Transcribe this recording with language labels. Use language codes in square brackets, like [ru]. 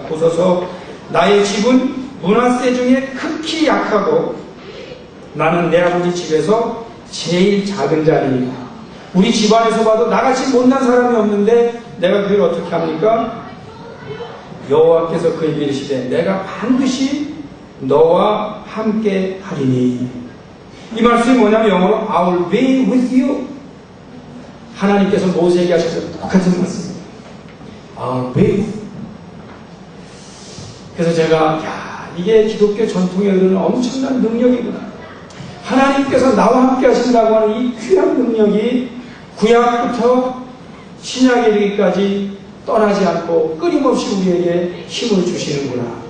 [ko] 보소서 나의 집은 므낫세 중에 극히 약하고 나는 내 아버지 집에서 제일 작은 자니이다. 우리 집안에서 봐도 나같이 못난 사람이 없는데 내가 그걸 어떻게 합니까? 여호와께서 그에게 이르시되 내가 반드시 너와 함께 하리니. 이 말씀이 뭐냐면 영어로 [en] I will be with you. [ko] 하나님께서 모세에게 하셨던 똑같은 말씀입니다. [en] I will be with you. [ko] 그래서 제가 이게 기독교 전통에 흐르는 엄청난 능력이구나. 하나님께서 나와 함께 하신다고 하는 이 귀한 능력이 구약부터 신약에 이르기까지 떠나지 않고 끊임없이 우리에게 힘을 주시는구나.